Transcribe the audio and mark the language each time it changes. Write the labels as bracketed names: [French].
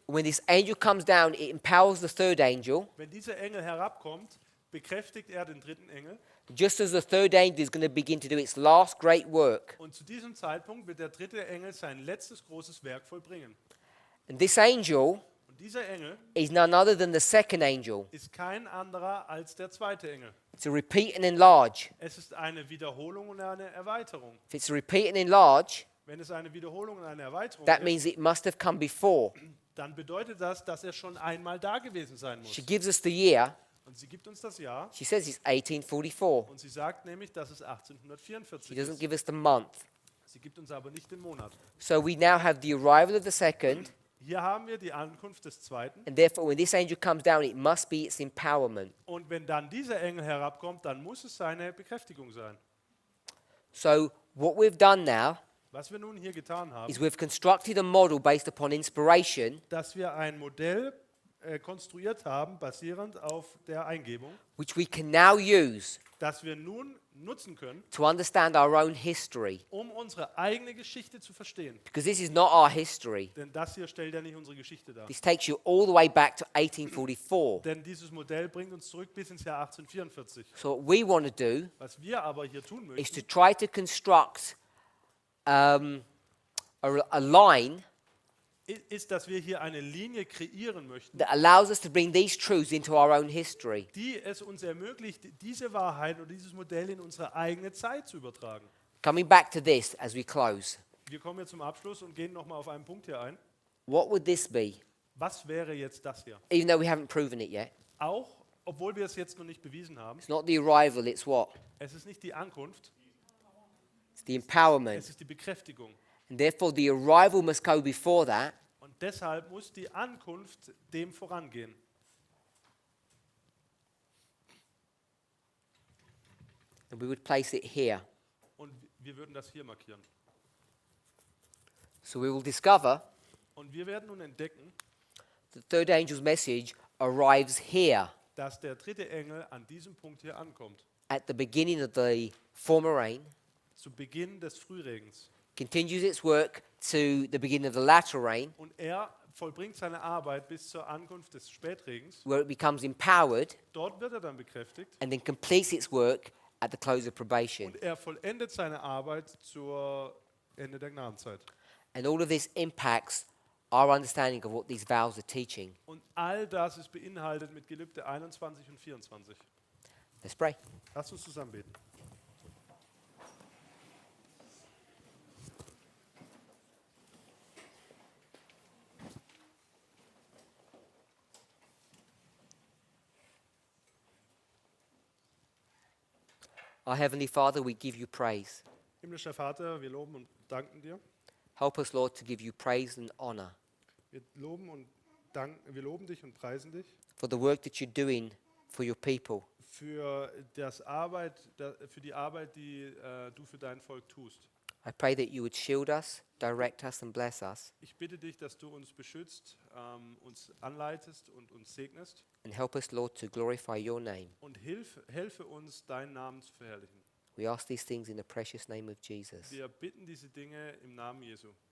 [English] when this angel comes down, it empowers the third angel, [German] Wenn dieser Engel herabkommt, bekräftigt er den dritten Engel. [English] just as the third angel is going to begin to do its last great work. [German] Und zu diesem Zeitpunkt wird der dritte Engel sein letztes großes Werk vollbringen. [English] And this angel [German] Und dieser Engel [English] is none other than the second angel. [German] ist kein anderer als der zweite Engel. [English] It's a repeat and enlarge. [German] Es ist eine Wiederholung und eine Erweiterung. [English] If it's a repeat and enlarge, [German] Wenn es eine Wiederholung und eine Erweiterung [English] that [German] ist, [English] means it must have come before. [German] dann bedeutet das, dass er schon einmal da gewesen sein muss. [English] She gives us the year. [German] Und sie gibt uns das Jahr [English] She says it's 1844. [German] und sie sagt nämlich, dass es [English] She [German] 1844 [English] doesn't [German] ist. [English] give us the month. [German] Sie gibt uns aber nicht den Monat. [English] So we now have the arrival of the second, [German] Hier haben wir die Ankunft des zweiten. [English] and therefore when this angel comes down, it must be its empowerment. [German] Und wenn dann dieser Engel herabkommt, dann muss es seine Bekräftigung sein. [English] So what we've done now [German] Was wir nun hier getan haben, [English] is we've constructed a model based upon inspiration, [German] dass wir ein Modell konstruiert haben, basierend auf der Eingebung, [English] which we can now use [German] das wir nun nutzen können, [English] to understand our own history. [German] um unsere eigene Geschichte zu verstehen. [English] Because this is not our history. [German] Denn das hier stellt ja nicht unsere Geschichte dar. [English] This takes you all the way back to 1844. [German] Denn dieses Modell bringt uns zurück bis ins Jahr 1844. [English] So what we want to do [German] Was wir aber hier tun [English] is to [German] möchten, [English] try to construct a line [German] ist, dass wir hier eine Linie kreieren möchten, [English] that allows us to bring these truths into our own history. [German] die es uns ermöglicht, diese Wahrheit oder dieses Modell in unsere eigene Zeit zu übertragen. [English] Coming back to this as we close. [German] Wir kommen jetzt zum Abschluss und gehen nochmal auf einen Punkt hier ein. [English] What would this be? [German] Was wäre jetzt das hier? [English] Even though we haven't proven it yet. [German] Auch, obwohl wir es jetzt noch nicht bewiesen haben, [English] It's not the arrival, it's what? [German] es ist nicht die Ankunft, [English] It's the empowerment. [German] es ist die Bekräftigung. [English] And therefore the arrival must go before that. [German] Und deshalb muss die Ankunft dem vorangehen. [English] And we would place it here. [German] Und wir würden das hier markieren. [English] So we will discover [German] Und wir werden nun entdecken, [English] the third angel's message arrives here [German] dass der dritte Engel an diesem Punkt hier ankommt. [English] at the beginning of the former rain, [German] Zu Beginn des Frühregens. [English] continues its work to the beginning of the latter rain, [German] Und er vollbringt seine Arbeit bis zur Ankunft des Spätregens. [English] where it becomes empowered, [German] Dort wird er dann bekräftigt. [English] and then completes its work at the close of probation. [German] Und er vollendet seine Arbeit zur Ende der Gnadenzeit. [English] And all of this impacts our understanding of what these vows are teaching. [German] Und all das ist beinhaltet mit Gelübde 21 und 24. [English] Let's pray. [German] Lass uns zusammen beten. [English] Our Heavenly Father, we give you praise. [German] Himmlischer Vater, wir loben und danken dir. [English] Help us, Lord, to give you praise and honor [German] Wir loben dich und preisen dich [English] for the work that you're doing for your people. [German] für die Arbeit, die du für dein Volk tust. [English] I pray that you would shield us, direct us, and bless us, [German] Ich bitte dich, dass du uns beschützt, uns anleitest und uns segnest [English] and help us, Lord, to glorify your name. [German] und helfe uns, deinen Namen zu verherrlichen. [English] We ask these things in the precious name of Jesus. [German] Wir bitten diese Dinge im Namen Jesu.